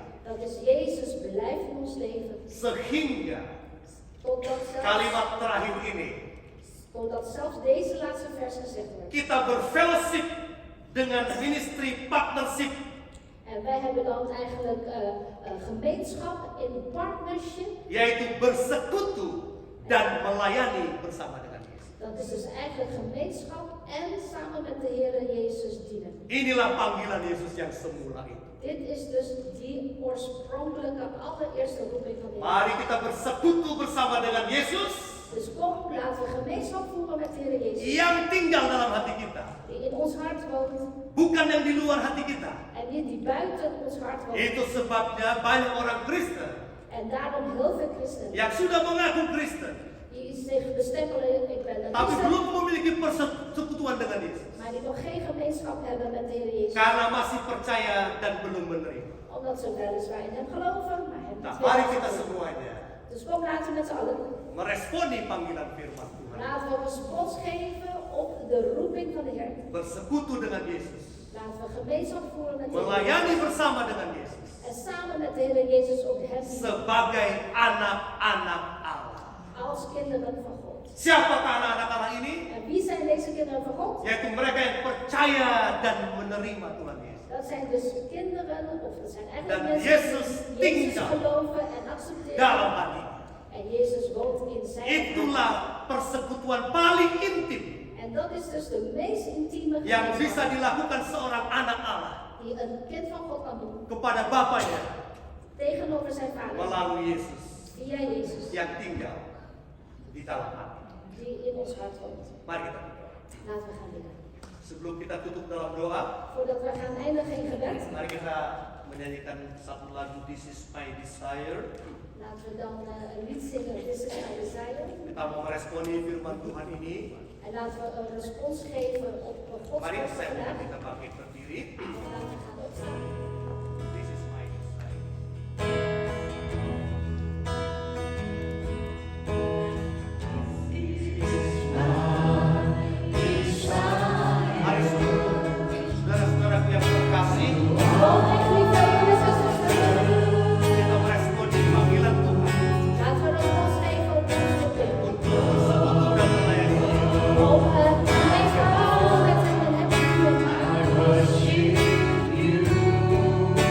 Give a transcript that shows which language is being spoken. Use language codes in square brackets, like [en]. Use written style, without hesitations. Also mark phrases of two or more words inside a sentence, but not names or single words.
[nl] Dat is Jezus blijft in ons leven. [id] Sehingga [nl] Totdat [id] kalimat terakhir ini, [nl] zelfs deze laatste vers gezegd wordt. [id] kita berfellowship dengan [en] ministry partnership. [nl] En wij hebben dan eigenlijk gemeenschap in partnership. [id] Yaitu bersekutu dan melayani bersama dengan Yesus. [nl] Dat is dus eigenlijk gemeenschap en samen met de Heer Jezus dienen. [id] Inilah panggilan Yesus yang semula itu. [nl] Dit is dus die oorspronkelijke allereerste roeping van de Heer. [id] Mari kita bersekutu bersama dengan Yesus [nl] Dus kom, laten we gemeenschap voeren met de Heer Jezus. [id] yang tinggal dalam hati kita, [nl] Die in ons hart woont [id] bukan yang di luar hati kita. [nl] en die buiten ons hart woont. [id] Itu sebabnya banyak orang Kristen [nl] En daarom heel veel christenen [id] yang sudah mengaku Kristen, [nl] die zich bestempelen, ik ben een [id] tapi [nl] christen, [id] belum memiliki persekutuan dengan Yesus. [nl] maar die nog geen gemeenschap hebben met de Heer Jezus. [id] Karena masih percaya dan belum menerima. [nl] Omdat ze weliswaar in hem geloven, maar hem [id] Nah, [nl] niet [id] mari [nl] willen [id] kita [nl] geloven. [id] semuanya [nl] Dus kom, laten we met z'n allen, [id] meresponi panggilan firman Tuhan. [nl] laten we respons geven op de roeping van de Heer. [id] Bersekutu dengan Yesus. [nl] Laten we gemeenschap voeren met de Heer [id] Melayani bersama dengan Yesus. [nl] en samen met de Heer Jezus op hem dienen [id] Sebagai anak-anak Allah. [nl] als kinderen van God. [id] Siapakah anak-anak Allah ini? [nl] En wie zijn deze kinderen van God? [id] Yaitu mereka yang percaya dan menerima Tuhan Yesus. [nl] Dat zijn dus kinderen, of dat zijn Dan eigenlijk mensen Jezus die Jezus [id] tinggal [nl] geloven en accepteren. [id] dalam hati. [nl] En Jezus woont in zijn hart. [id] Itulah persekutuan paling intim [nl] En dat is dus de meest intieme [id] yang bisa [nl] gemeenschap [id] dilakukan seorang anak Allah [nl] die een kind van God kan doen [id] kepada Bapaknya [nl] tegenover zijn vader. [id] melalui Yesus [nl] Via Jezus, [id] yang tinggal di dalam hati. [nl] die in ons hart woont. [id] Mari kita berdoa. [nl] Laten we gaan bidden. [id] Sebelum kita tutup dalam doa, [nl] Voordat we gaan eindigen in gebed, [id] mari kita menyanyikan satu lagu This Is My Desire. [nl] laten we dan een lied zingen, [en] This is my desire. [id] Kita mau meresponi firman Tuhan ini. [nl] En laten we een respons geven op Gods [id] Mari [nl] woord [id] saya [nl] vandaag. [id] mohon kita bangkit berdiri. [nl] En laten we gaan opstaan. [en] This is my desire. [id] Mari saudara-saudaraku yang terkasih, [nl] Oh, mijn geliefde broeders en zusters, [id] kita meresponi panggilan Tuhan [nl] laten we respons geven op Gods roeping. [id] untuk bersekutu dan melayani Dia. [nl] Om gemeenschap te voeren met hem en hem te dienen.